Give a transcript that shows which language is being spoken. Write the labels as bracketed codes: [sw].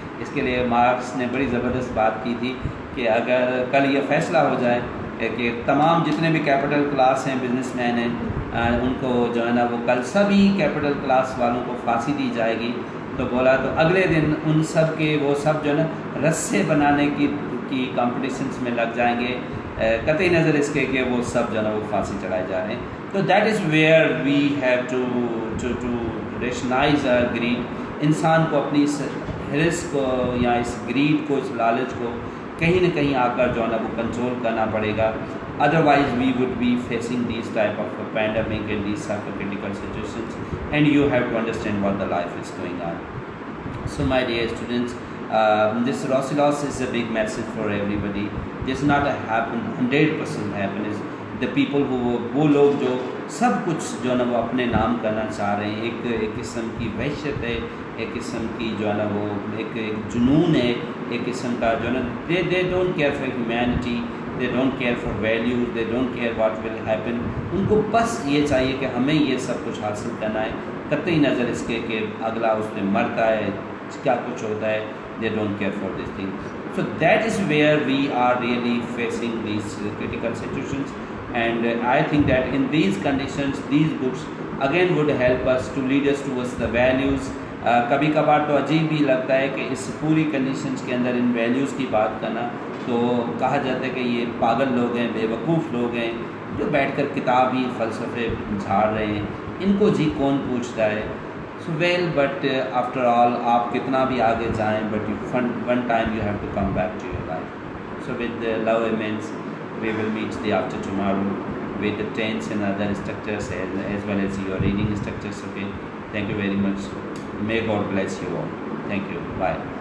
[ur] اس کے لیے مارکس نے بڑی زبردست بات کی تھی کہ اگر کل یہ فیصلہ ہو جائے کہ تمام جتنے بھی کیپٹل کلاس ہیں, بزنس مین ہیں, ان کو جو ہے نا وہ کل سبھی کیپٹل کلاس والوں کو پھانسی دی جائے گی, تو بولا تو اگلے دن ان سب کے وہ سب جو ہے نا رسے بنانے کی کمپٹیشنس میں لگ جائیں گے, قطعی نظر اس کے کہ وہ سب جو ہے نا وہ پھانسی چڑھائے جا رہے ہیں. [en] تو that is where we have to rationalise grade. [ur] انسان کو اپنی اس ہرس کو یا اس گریڈ کو, اس لالچ کو کہیں نہ کہیں آ کر جو ہے نا وہ کنٹرول کرنا پڑے گا. [en] Otherwise we would be facing these type of pandemic and these type of critical situations, and you have to understand what the life is going on. So my dear students, this Rossi loss is a big message for everybody. This is not a 100% happiness. The people [ur] وہ لوگ جو سب کچھ جو ہے نا وہ اپنے نام کرنا چاہ رہے ہیں, ایک قسم کی وحشت ہے, ایک قسم کی جو ہے نا وہ ایک جنون ہے, ایک قسم کا جو ہے نا [en] they don't care for humanity, they don't care for values, they don't care what will happen. [ur] ان کو بس یہ چاہیے کہ ہمیں یہ سب کچھ حاصل کرنا ہے, قطعی نظر اس کے کہ اگلا اس میں مرتا ہے کیا کچھ ہوتا ہے. [en] They don't care for this thing. So that is where we are really facing these critical situations, and I think that in these conditions these books again would help us to lead us towards the values. [ur] کبھی کبھار تو عجیب بھی لگتا ہے کہ اس پوری conditions کے اندر ان ویلیوز کی بات کرنا, تو کہا جاتا ہے کہ یہ پاگل لوگ ہیں, بے وقوف لوگ ہیں جو بیٹھ کر کتاب ہی فلسفے جھاڑ رہے ہیں, ان کو جی کون پوچھتا ہے. [en] So well, but after all, [ur] آپ کتنا بھی آگے جائیں, [en] but one time you have to come back to your life. So with the love immense, we will meet the after tomorrow with the tense and other structures as well as your reading structures. Okay, thank you very much. May God bless you all. Thank you. Bye.